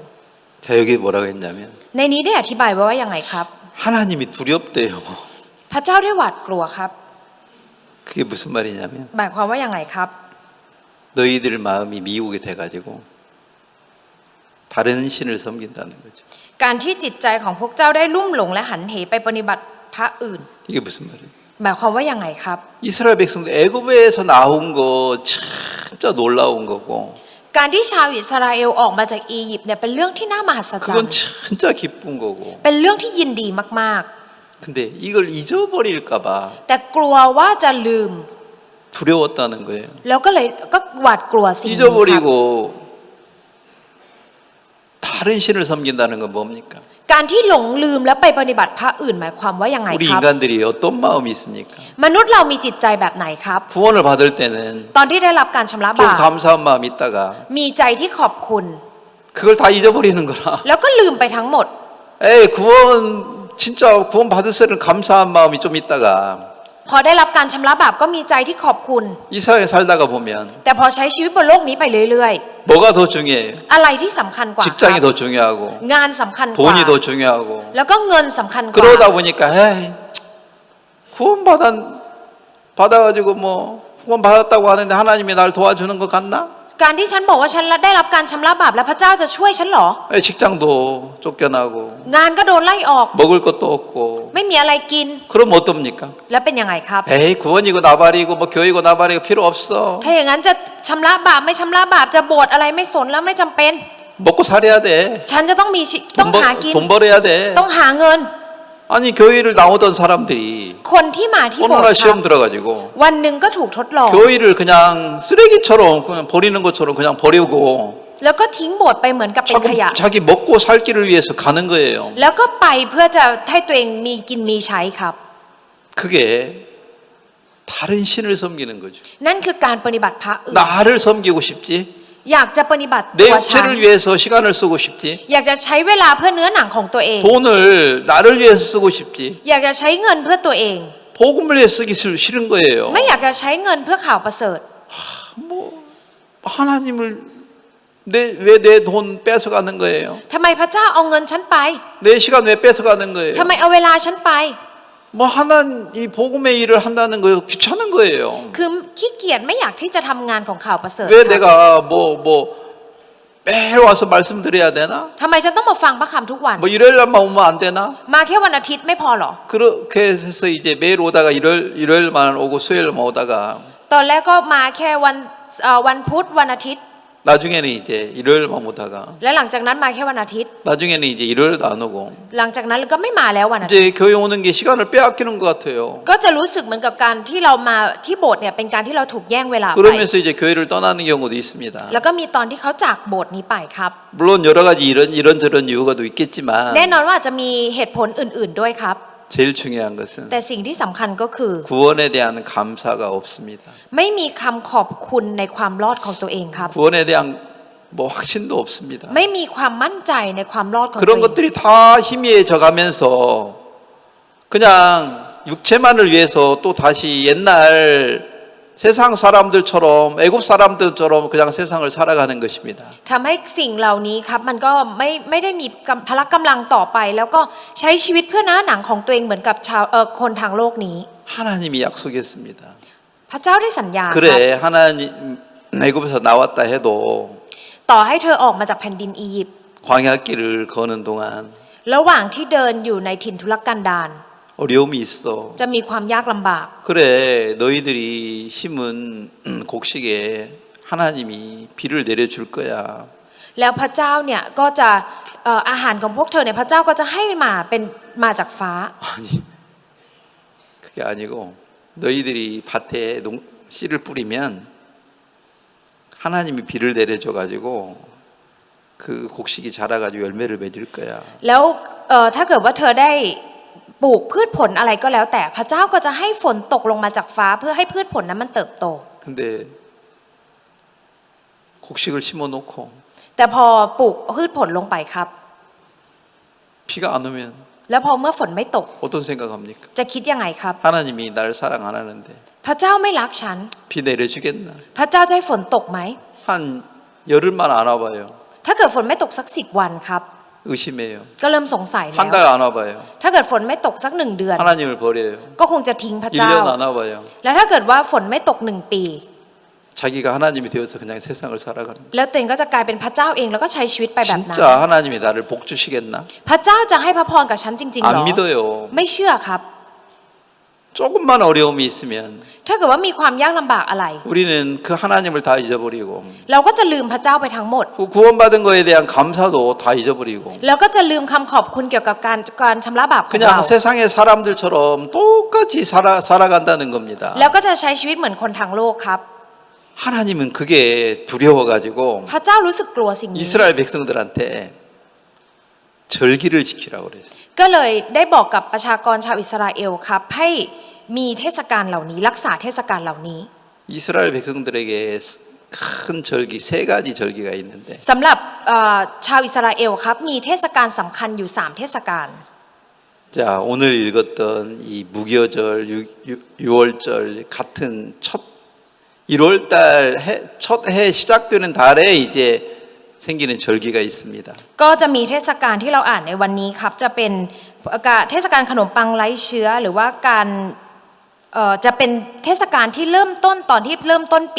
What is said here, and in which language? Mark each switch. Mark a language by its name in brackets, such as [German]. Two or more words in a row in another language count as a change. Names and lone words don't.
[Korean] 자, 여기 뭐라고 했냐면 [Thai] ในนี้ได้อธิบายไว้ว่าอย่างไรครับ [Korean] 하나님이 두렵대요. [Thai] พระเจ้าได้หวาดกลัวครับ [Korean] 그게 무슨 말이냐면 [Thai] หมายความว่าอย่างไรครับ [Korean] 너희들 마음이 미혹이 돼가지고 다른 신을 섬긴다는 거죠. [Thai] การที่จิตใจของพวกเจ้าได้ลุ่มหลงและหันเหไปปฏิบัติพระอื่น [Korean] 이게 무슨 말이에요? [Thai] หมายความว่ายังไงครับ [Korean] 이스라엘 백성들 애굽에서 나온 거 진짜 놀라운 거고 [Thai] การที่ชาวอิสราเอลออกมาจากอียิปต์เนี่ยเป็นเรื่องที่น่ามหัศจรร [Korean] 그건 [Thai] ย์ [Korean] 진짜 기쁜 거고 [Thai] เป็นเรื่องที่ยินดีมาก [Korean] 근데 이걸 잊어버릴까 봐 [Thai] ๆ แต่กลัวว่าจะลืม [Korean] 두려웠다는 거예요. [Thai] แล้วก็เลยก็หวาดกลัวสิ่งนี้ครับ [Korean] 잊어버리고 다른 신을 섬긴다는 건 뭡니까? [Thai] การที่หลงลืมแล้วไปปฏิบัติพระอื่นหมายความว่ายังไง [Korean] 우리 [Thai] ครับ [Korean] 인간들이 어떤 마음이 있습니까? [Thai] มนุษย์เรามีจิตใจแบบไหนครับ [Korean] 구원을 받을 때는 [Thai] ตอนที่ได้รับการชำระ [Korean] 좀 [Thai] บาป [Korean] 감사한 마음 있다가 [Thai] มีใจที่ขอบคุณ [Korean] 그걸 다 잊어버리는 거라. [Thai] แล้วก็ลืมไปทั้งหมด [Korean] 에이 구원 진짜 구원 받을 때는 감사한 마음이 좀 있다가 [Thai] พอได้รับการชำระบาปก็มีใจที่ขอบคุณ [Korean] 이 사회에 살다가 보면 [Thai] แต่พอใช้ชีวิตบนโลกนี้ไปเรื่อย [Korean] 뭐가 더 중요해요? [Thai] ๆ อะไรที่สำคัญกว่าค [Korean] 직장이 [Thai] รับ [Korean] 더 중요하고 [Thai] งานสำคัญกว่า [Korean] 돈이 더 중요하고 [Thai] แล้วก็เงินสำคัญกว่า [Korean] 그러다 보니까 에이 구원 받아가지고 뭐 구원 받았다고 하는데 하나님이 날 도와주는 것 같나? [Thai] การที่ฉันบอกว่าฉันได้รับการชำระบาปแล้วพระเจ้าจะช่วยฉันเหรอ [Korean] 에이, 직장도 쫓겨나고 [Thai] งานก็โดนไล่ออก [Korean] 먹을 것도 없고 [Thai] ไม่มีอะไรกิน [Korean] 그럼 어떻습니까? [Thai] แล้วเป็นยังไงครับ [Korean] 에이 구원이고 나발이고 뭐 교회고 나발이고 필요 없어 [Thai] ถ้าอย่างนั้นจะชำระบาปไม่ชำระบาปจะโบสถ์อะไรไม่สนแล้วไม่จำเป็น [Korean] 먹고 살아야 돼 [Thai] ฉันจะต้องมีต้องหากิน [Korean] 돈 벌어야 돼 [Thai] ต้องหาเงิน [Korean] 아니 교회를 나오던 사람들이 [Thai] คนที่มาที่โบส [Korean] 어느 [Thai] ถ์ [Korean] 날 [Thai] ครั [Korean] 시험 [Thai] บ [Korean] 들어가지고 [Thai] วันหนึ่งก็ถูกทดลอง [Korean] 교회를 그냥 쓰레기처럼 그냥 버리는 것처럼 그냥 버리고 [Thai] แล้วก็ทิ้งโบสถ์ไปเหมือนกับเป็นขยะ [Korean] 자기 먹고 살 길을 위해서 가는 거예요. [Thai] แล้วก็ไปเพื่อจะให้ตัวเองมีกินมีใช้ครับ [Korean] 그게 다른 신을 섬기는 거죠. [Thai] นั่นคือการปฏิบัติพระอื่น [Korean] 나를 섬기고 싶지? [Thai] อยากจะปฏิบัติ [Korean] 내 [Thai] ตัวฉัน [Korean] 육체를 위해서 시간을 쓰고 싶지? [Thai] อยากจะใช้เวลาเพื่อเนื้อหนังของตัวเอง [Korean] 돈을 나를 위해서 쓰고 싶지? [Thai] อยากจะใช้เงินเพื่อตัวเอง [Korean] 복음을 위해서 쓰기 싫은 거예요. [Thai] ไม่อยากจะใช้เงินเพื่อข่าวประเสริฐ [Korean] 뭐 하나님을 왜 내 돈 뺏어가는 거예요? [Thai] ทำไมพระเจ้าเอาเงินฉันไป [Korean] 내 시간 왜 뺏어가는 거예요? [Thai] ทำไมเอาเวลาฉันไป [Korean] 뭐 이 복음의 일을 한다는 거 귀찮은 거예요. [Thai] คือขี้เกียจไม่อยากที่จะทำงานของข่าวประเสริฐ [Korean] 왜 [Thai] ครับ [Korean] 내가 뭐 매일 와서 말씀드려야 되나? [Thai] ทำไมฉันต้องมาฟังพระคำทุกวัน [Korean] 뭐 일요일만 오면 안 되나? [Thai] มาแค่วันอาทิตย์ไม่พอหรอ [Korean] 그렇게 해서 이제 매일 오다가 일요일만 오고 수요일만 오다가 [Thai] ตอนแรกก็มาแค่วันพุธวันอาทิตย์ [Korean] 나중에는 이제 일요일만 오다가 [Thai] แล้วหลังจากนั้นมาแค่วันอาทิตย์ [Korean] 나중에는 이제 일요일도 안 오고 [Thai] หลังจากนั้นก็ไม่มาแล้ววันอาทิตย์ [Korean] 이제 교회 오는 게 시간을 빼앗기는 것 같아요. [Thai] ก็จะรู้สึกเหมือนกับการที่เรามาที่โบสถ์เนี่ยเป็นการที่เราถูกแย่งเวลาไป [Korean] 그러면서 이제 교회를 떠나는 경우도 있습니다. [Thai] แล้วก็มีตอนที่เขาจากโบสถ์นี้ไปครับ [Korean] 물론 여러 가지 이런저런 이유가 또 있겠지만 [Thai] แน่นอนว่าอาจจะมีเหตุผลอื่นๆด้วยครับ [Korean] 제일 중요한 것은 [Thai] แต่สิ่งที่สำคัญก็คือ [Korean] 구원에 대한 감사가 없습니다. [Thai] ไม่มีคำขอบคุณในความรอดของตัวเองครับ [Korean] 구원에 대한 뭐 확신도 없습니다. [Thai] ไม่มีความมั่นใจในความรอดของตัว [Korean] 그런 [Thai] เอง [Korean] 것들이 다 희미해져 가면서 그냥 육체만을 위해서 또 다시 옛날 세상 사람들처럼 애굽 사람들처럼 그냥 세상을 살아가는 것입니다. [Thai] ทำให้สิ่งเหล่านี้ครับมันก็ไม่ได้มีพละกำลังต่อไป แล้วก็ใช้ชีวิตเพื่อเนื้อหนังของตัวเองเหมือนกับคนทางโลกนี้ [Korean] 하나님이 약속했습니다. [Thai] พระเจ้าได้สัญญาครับ [Korean] 그래 하나님 애굽에서 나왔다 해도 [Thai] ต่อให้เธอออกมาจากแผ่นดินอียิปต์ [Korean] 광야길을 거는 동안 [Thai] ระหว่างที่เดินอยู่ในถิ่นทุรกันดาร [Korean] 어려움이 있어. [Thai] จะมีความยากลำบาก [Korean] 그래 너희들이 심은 곡식에 하나님이 비를 내려줄 거야. [Thai] แล้วพระเจ้าเนี่ยก็จะอาหารของพวกเธอเนี่ยพระเจ้าก็จะให้มาจากฟ้า [Korean] 아니 그게 아니고 너희들이 밭에 씨를 뿌리면 하나님이 비를 내려줘 가지고 그 곡식이 자라가지고 열매를 맺을 거야. [Thai] แล้วถ้าเกิดว่าเธอได้ปลูกพืชผลอะไรก็แล้วแต่พระเจ้าก็จะให้ฝนตกลงมาจากฟ้าเพื่อให้พืชผลนั้นมันเติบโต [Korean] 근데 곡식을 심어놓고 [Thai] แต่พอปลูกพืชผลลงไปครับ [Korean] 비가 안 오면 [Thai] แล้วพอเมื่อฝนไม่ตก [Korean] 어떤 생각합니까? [Thai] จะคิดยังไงครับ [Korean] 하나님이 날 사랑 안 하는데 [Thai] พระเจ้าไม่รักฉัน [Korean] 비 내려주겠나? [Thai] พระเจ้าจะให้ฝนตกไหม [Korean] 한 열흘만 안 와봐요. [Thai] ถ้าเกิดฝนไม่ตกสัก10 วันครับ [Korean] 의심해요. [Thai] ก็เริ่มสงสัยแล้ว [Korean] 한 달 안 와봐요. [Thai] ถ้าเกิดฝนไม่ตกสัก1 เดือน [Korean] 하나님을 버려요. [Thai] ก็คงจะทิ้งพระเจ้า [Korean] 1년 안 와봐요. [Thai] แล้วถ้าเกิดว่าฝนไม่ตก1 ปี [Korean] 자기가 하나님이 되어서 그냥 세상을 살아가는 [Thai] แล้วตัวเองก็จะกลายเป็นพระเจ้าเองแล้วก็ใช้ชีวิตไปแบบนั้น [Korean] 진짜 하나님이 나를 복 주시겠나? [Thai] พระเจ้าจะให้พระพรกับฉันจริงๆหรอ [Korean] 안 믿어요. [Thai] ไม่เชื่อครับ [Korean] 조금만 어려움이 있으면 [Thai] ถ้าเกิดว่ามีความยากลำบากอะไร [Korean] 우리는 그 하나님을 다 잊어버리고 [Thai] เราก็จะลืมพระเจ้าไปทั้งหมด [Korean] 그 구원받은 거에 대한 감사도 다 잊어버리고 [Thai] แล้วก็จะลืมคำขอบคุณเกี่ยวกับการชำระบาปของเรา [Korean] 그냥 세상의 사람들처럼 똑같이 살아간다는 겁니다. [Thai] แล้วก็จะใช้ชีวิตเหมือนคนทางโลกครับ [Korean] 하나님은 그게 두려워가지고 [Thai] พระเจ้ารู้สึกกลัวสิ่งนี้ [Korean] 이스라엘 백성들한테 절기를 지키라고 그랬어요. [Thai] ก็เลยได้บอกกับประชากรชาวอิสราเอลครับให้มีเทศกาลเหล่านี้รักษาเทศกาลเหล่านี้ [Korean] 이스라엘 백성들에게 큰 절기 세 가지 절기가 있는데 [Thai] สำหรับชาวอิสราเอลครับมีเทศกาลสำคัญอยู่3เทศกาล [Korean] 자 오늘 읽었던 이 무교절 6월절 같은 첫 1월달 첫 해 시작되는 달에 이제 생기는 절기가 있습니다. [Thai] ก็จะมีเทศกาลที่เราอ่านในวันนี้ครับจะเป็นเทศกาลขนมปังไร้เชื้อหรือว่าการจะเป็นเทศกาลที่เริ่มต้นตอนที่เริ่มต้นปี